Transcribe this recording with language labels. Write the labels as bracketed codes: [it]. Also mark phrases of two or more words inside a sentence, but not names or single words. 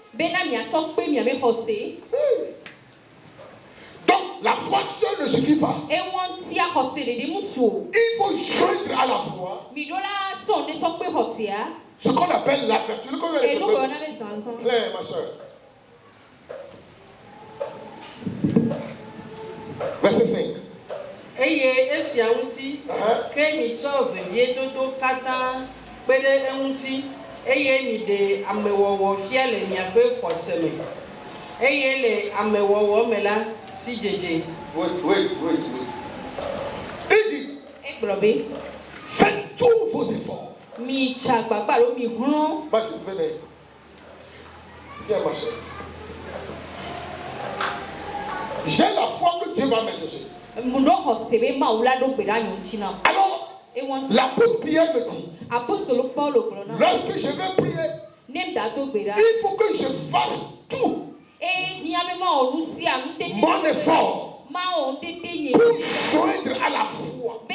[fr] Donc la foi seule ne suffit pas. Il faut joindre à la foi ce qu'on appelle la vertu. Claire, ma soeur. Verset 5. [ee] Eye esia ŋuti ke mi tsɔ vevie dodo katã kpe ɖe eŋuti eye mi ɖe amewɔwɔ fia le miaƒe xɔse me eye le amewɔwɔ me la si dzedze. Wait. [fr] Il dit, faites tous vos efforts. [ee] Mi tsagbagba lo mi hlɔ̃. [fr] Vas-y, venez. Viens, ma soeur. J'ai la foi que Dieu va m'exaucer. Alors, l'apôtre Pierre me dit, lorsque je vais prier, il faut que je fasse tout mon effort pour joindre à la foi.